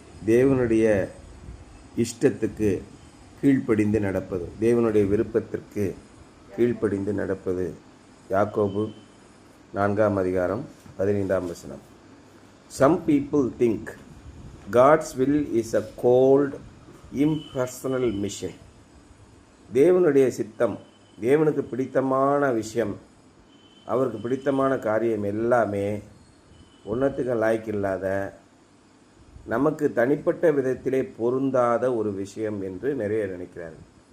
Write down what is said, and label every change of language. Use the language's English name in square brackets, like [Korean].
[Tamil] தேவனுடைய இஷ்டத்துக்கு கீழ்ப்படிந்து நடப்பது, தேவனுடைய விருப்பத்திற்கு கீழ்ப்படிந்து நடப்பது. யாக்கோபு 4:15. [English] Some people think God's will is a cold, impersonal mission. [Tamil] தேவனுடைய சித்தம், தேவனுக்கு பிடித்தமான விஷயம், அவருக்கு பிடித்தமான காரியம் எல்லாமே ஒன்றத்துக்கு லாய்க்கில்லாத, நமக்கு தனிப்பட்ட விதத்திலே பொருந்தாத ஒரு விஷயம் என்று நிறைய நினைக்கிறார்கள்.